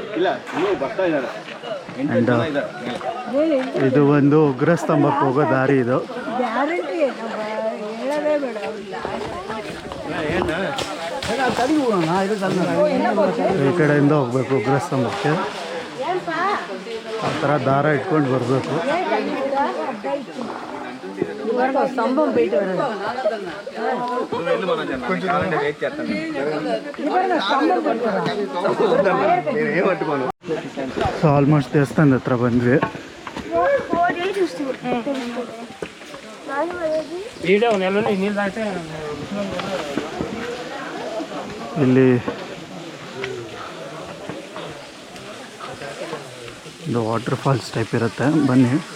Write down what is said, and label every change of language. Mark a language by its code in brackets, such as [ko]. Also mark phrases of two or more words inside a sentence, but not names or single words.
[kn] ಆ್ಯಂಡ್ ಇದು ಒಂದು ಉಗ್ರಸ್ತಂಭಕ್ಕೆ ಹೋಗೋ ದಾರಿ ಇದು. ಈ ಕಡೆಯಿಂದ ಹೋಗ್ಬೇಕು ಉಗ್ರಸ್ತಂಭಕ್ಕೆ. ಆ ಥರ ದಾರ ಇಟ್ಕೊಂಡು ಬರಬೇಕು. [te] స్తంభం బయట నువ్వు వెళ్ళు మనోజ్ అన్న కావాలంటే వెయిట్ చేస్తాను నేనేం పట్టుకోను [en] so almost [kn] ದೇವಸ್ಥಾನದ ಹತ್ರ ಬಂದ್ವಿ. ಇಲ್ಲಿ ಒಂದು [en] water falls type [kn] ಇರುತ್ತೆ, ಬನ್ನಿ.